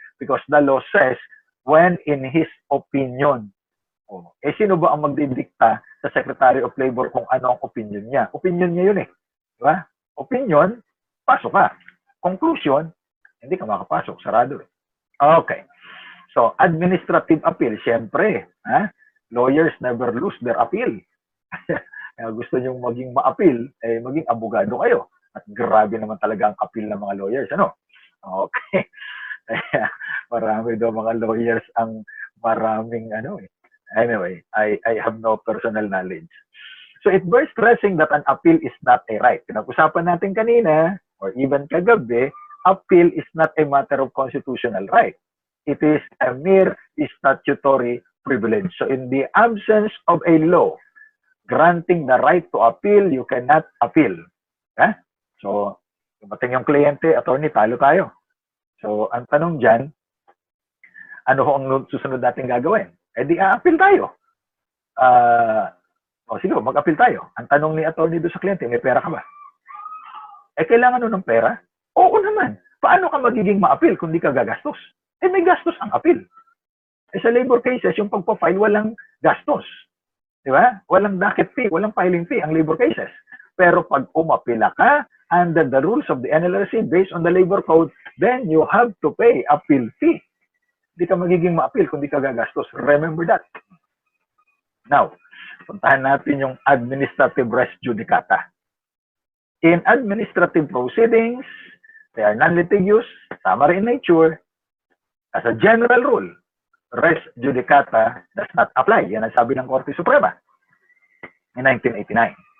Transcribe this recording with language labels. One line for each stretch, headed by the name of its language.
English: Because the law says, when in his opinion,
Filipino: sino ba ang magdidikta sa Secretary of Labor kung ano ang opinion niya? Opinion niya yun Di ba? Opinion, pasok ka. Conclusion, hindi ka makapasok. Sarado Okay.
English: So, administrative appeal,
Filipino: syempre,
English: lawyers never lose their appeal.
Filipino: Kaya gusto nyo maging ma-appeal, maging abogado kayo. At grabe naman talaga ang appeal ng mga lawyers.
English: Okay.
Filipino: Marami daw mga lawyers ang maraming
English: Anyway, I have no personal knowledge. So it bears stressing that an appeal is not a right.
Filipino: Pinag-usapan natin kanina,
English: or even kagabi, appeal is not a matter of constitutional right. It is a mere statutory privilege. So in the absence of a law granting the right to appeal, you cannot appeal.
Filipino: So, dumating yung kliyente, attorney, talo tayo. So, ang tanong dyan, ano ang susunod natin gagawin? Di a-appeal tayo. Sige, mag-appeal tayo. Ang tanong ni attorney doon sa kliyente, may pera ka ba? Kailangan nun ng pera? Oo naman. Paano ka magiging ma-appeal kung di ka gagastos? May gastos ang appeal. Sa labor cases, yung pagpa-file, walang gastos. Di ba? Walang docket fee, walang filing fee ang labor cases. Pero pag umapila ka,
English: under the rules of the NLRC based on the labor code, then you have to pay appeal fee.
Filipino: Di ka magiging ma-appeal kung di ka gagastos.
English: Remember that.
Filipino: Now, puntahan natin yung administrative res judicata.
English: In administrative proceedings, they are non-litigious, summary in nature. As a general rule, res judicata does not apply.
Filipino: Yan ang sabi ng Korte Suprema in 1989.